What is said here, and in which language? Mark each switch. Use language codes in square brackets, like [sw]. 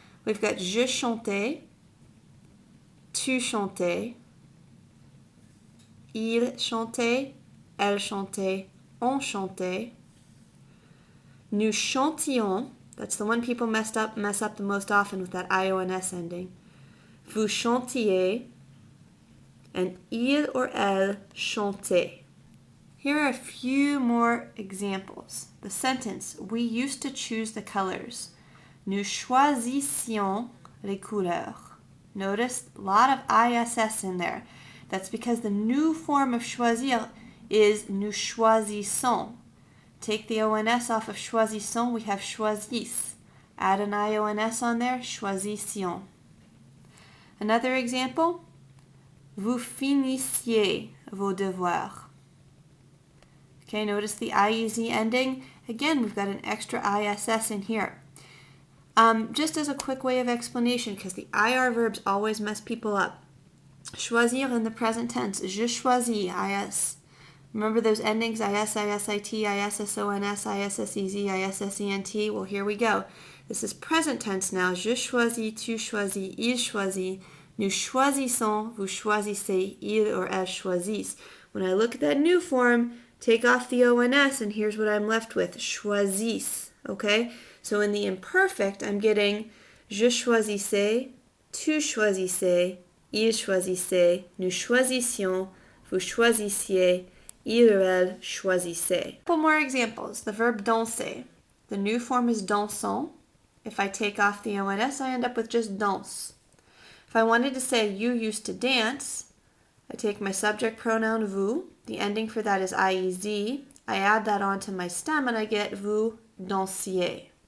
[en] We've got [fr] je chantais, tu chantais, il chantait, elle chantait, on chantait. Nous chantions, [en] that's the one people mess up the most often with that IONS ending. [fr] Vous chantiez, and il or elle chantait. [en] Here are a few more examples. The sentence, we used to choose the colors. [fr] Nous choisissions les couleurs. [en] Notice a lot of ISS in there. That's because the new form of choisir is [fr] nous choisissons. [en] Take the ONS off of choisissons, we have choisis. Add an IONS on there, choisissions. Another example, [fr] vous finissiez vos devoirs. [en] Okay, notice the IEZ ending. Again, we've got an extra ISS in here. Just as a quick way of explanation, because the IR verbs always mess people up. Choisir in the present tense, [fr] je choisis, [en] IS. Remember those endings, IS, ISIT, ISSONS, ISSEZ, ISSENT? Well, here we go. This is present tense now. [fr] Je choisis, tu choisis, il choisit, nous choisissons, vous choisissez, il or elle choisissent. [en] When I look at that new form, take off the ONS, and here's what I'm left with, choisissent. Okay? So in the imperfect, I'm getting [fr] je choisissais, tu choisissais, il choisissait, nous choisissions, vous choisissiez, il or elle choisissait. [en] Couple more examples. The verb danser. The new form is dansons. If I take off the ONS, I end up with just danse. If I wanted to say you used to dance, I take my subject pronoun vous, the ending for that is iez, I add that onto my stem and I get [fr] vous dansiez.